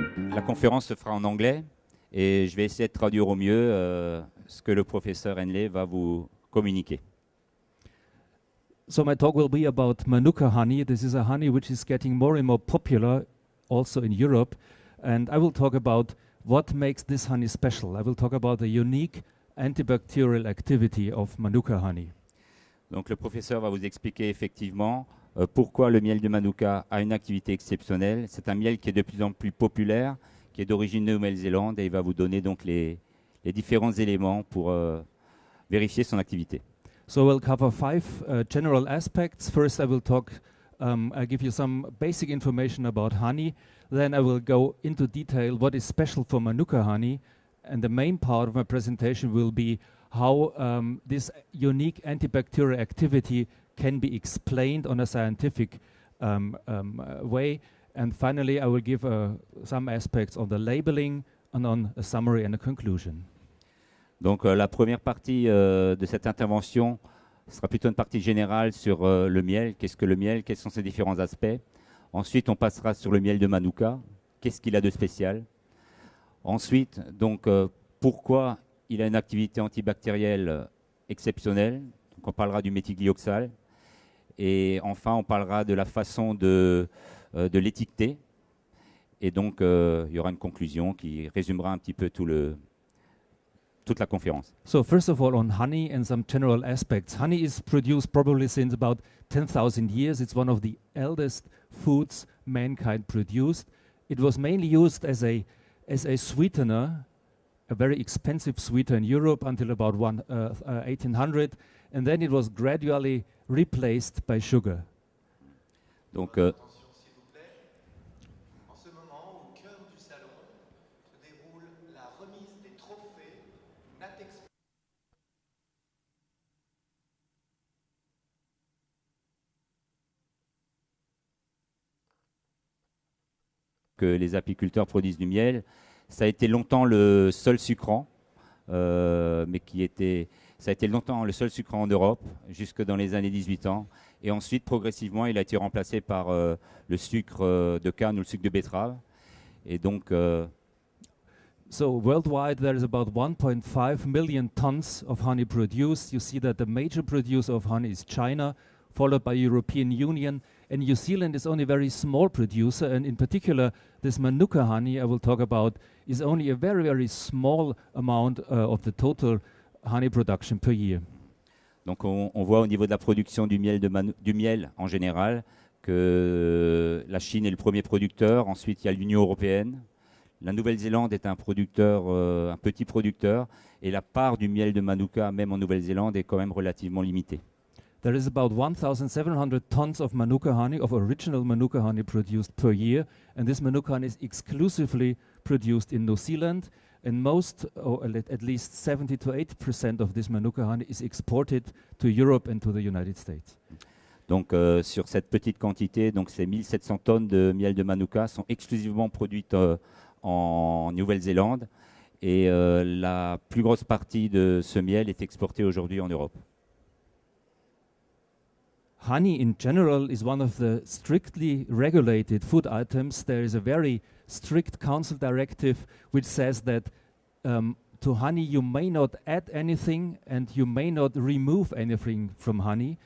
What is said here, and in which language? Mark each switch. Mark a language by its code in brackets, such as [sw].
[fr] La conférence se fera en anglais et je vais essayer de traduire au mieux ce que le professeur Henle va vous communiquer. [en] So my talk will be about Manuka honey. This is a honey which is getting more and more popular also in Europe. And I will talk about what makes this honey special. I will talk about the unique antibacterial activity of Manuka honey. [fr] Donc le professeur va vous expliquer effectivement pourquoi le miel de Manuka a une activité exceptionnelle. C'est un miel qui est de plus en plus populaire, qui est d'origine Nouvelle-Zélande, et il va vous donner donc les différents éléments pour vérifier son activité. So we'll cover 5 general aspects. First, I will talk, I'll give you some basic information about honey. Then I will go into detail what is special for Manuka honey. And the main part of my presentation will be how this unique antibacterial activity can be explained on a scientific way. And finally, I will give some aspects on the labeling and on a summary and a conclusion. Donc la première partie de cette intervention sera plutôt une partie générale sur le miel. Qu'est-ce que le miel? Quels sont ses différents aspects? Ensuite, on passera sur le miel de Manuka. Qu'est-ce qu'il a de spécial? Ensuite, donc, pourquoi il a une activité antibactérielle exceptionnelle? Donc, on parlera du méthylglyoxal. Et enfin, on parlera de la façon de l'étiqueter. Et donc, il y aura une conclusion qui résumera un petit peu toute la conférence. [en] So first of all, on honey and some general aspects. Honey is produced probably since about 10,000 years. It's one of the eldest foods mankind produced. It was mainly used as a sweetener, a very expensive sweetener in Europe until about 1800, and then it was gradually replaced by sugar. [fr] Donc, Attention s'il vous plaît. En ce moment, au cœur du salon, se déroule la remise des trophées Natexpo. que les apiculteurs produisent du miel. Ça a été longtemps le seul sucrant, mais ça a été longtemps le seul sucrant en Europe, jusque dans les années 18 ans. Et ensuite, progressivement, il a été remplacé par le sucre de canne ou le sucre de betterave. Et donc, [en] So worldwide, there is about 1.5 million tons of honey produced. You see that the major producer of honey is China, followed by European Union. And New Zealand is only a very small producer. And in particular, this Manuka honey I will talk about is only a very, very small amount of the total honey production per year. [fr] donc on voit au niveau de la production du miel en général que la Chine est le premier producteur. Ensuite, il y a l'Union européenne. La Nouvelle-Zélande est un producteur, un petit producteur. Et la part du miel de Manuka, même en Nouvelle-Zélande, est quand même relativement limitée. [en] There is about 1,700 tons of Manuka honey, of original Manuka honey produced per year. And this Manuka honey is exclusively produced in New Zealand. And most, or at least 70 to 80% of this Manuka honey is exported to Europe and to the United States. [fr] Donc sur cette petite quantité, donc ces 1700 tonnes de miel de Manuka sont exclusivement produites en Nouvelle-Zélande. Et la plus grosse partie de ce miel est exportée aujourd'hui en Europe. [en] Honey in general is one of the strictly regulated food items. There is a very strict council directive which says that to honey you may not add anything and you may not remove anything from honey.